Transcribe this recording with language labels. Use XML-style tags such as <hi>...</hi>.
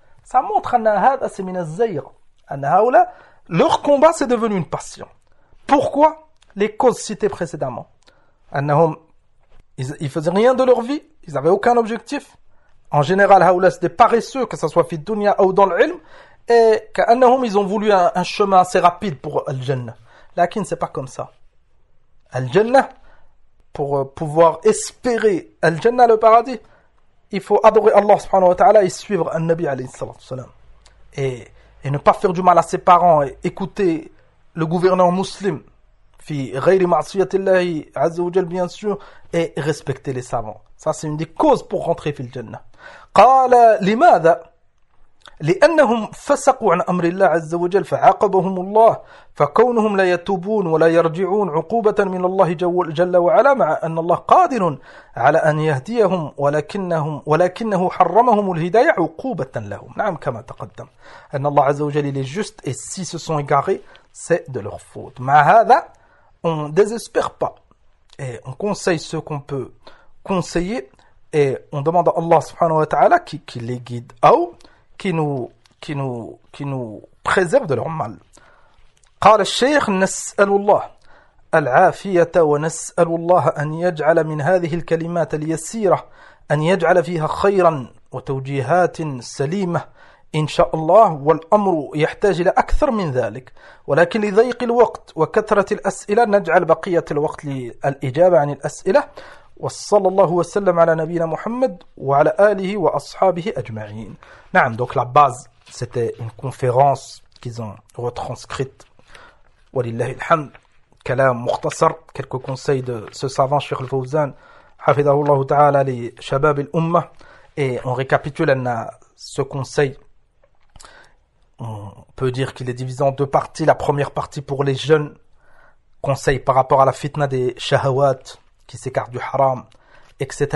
<fr>Ça montre</fr> <ar>أن هذا</ar> <fr>c'est</fr> <ar>من الزيغ.</ar> <fr>Leur combat c'est devenu une passion. Pourquoi? Les causes citées précédemment. Ils ne faisaient rien de leur vie. Ils n'avaient aucun objectif. En général, c'est des paresseux, que ce soit</fr> <ar>fi dunya</ar> <fr>ou dans l'ilm. Et ils ont voulu un chemin assez rapide pour Al-Jannah.</fr> <ar>Lakin,</ar> <fr>ce n'est pas comme ça. Al-Jannah, pour pouvoir espérer Al-Jannah, le paradis, il faut adorer Allah subhanahu wa ta'ala et suivre Al-Nabi alayhi salatu salam. Et ne pas faire du mal à ses parents et écouter le gouvernant musulman</fr> <ar>fi ghayri ma'siyatillahi azza wa jalla</ar> <fr>bien sûr et respecter les savants. Ça c'est une des causes pour rentrer</fr> <ar>fil jannah. Qala limadha لأنهم فسقوا عن أمر الله عز وجل فعاقبهم الله فكونهم لا يتوبون ولا يرجعون عقوبة من الله جل وعلا مع أن الله قادر على أن يهديهم ولكنه حرمهم الهداية عقوبة لهم. نعم كما تقدم أن الله عز وجل</ar> <fr>il est juste et si se sont égarés c'est de leur faute.</fr> <ar>مع هذا</ar> <fr>on désespère pas et on conseille ce qu'on peut conseiller et on demande à Allah subhanahu wa ta'ala qui les guide ou qui nous préserve de leur mal.</fr> <ar>قال الشيخ نسأل الله العافية ونسأل الله أن يجعل من هذه الكلمات اليسيرة أن يجعل فيها خيرا وتوجيهات سليمة إن شاء الله والأمر يحتاج إلى أكثر من ذلك ولكن لضيق الوقت وكثرة الأسئلة نجعل بقية الوقت للإجابة عن الأسئلة وصلى الله وسلم على نبينا محمد وعلى آله وأصحابه أجمعين. نعم</ar> <fr>donc la base c'était une conférence qu'ils ont retranscrite</fr> <ar>ولله الحمد كلام مختصر</ar> <fr>quelques conseils de ce savant Cheikh Al-Fawzan</fr> <ar>حفظه الله تعالى لشباب الأمة</ar> <fr>et on récapitule</fr> <ar>أن</ar> <fr>ce conseil on peut dire qu'il est divisé en deux parties. La première partie pour les jeunes, conseil par rapport à la fitna des shahawat qui s'écarte du haram, etc.</fr>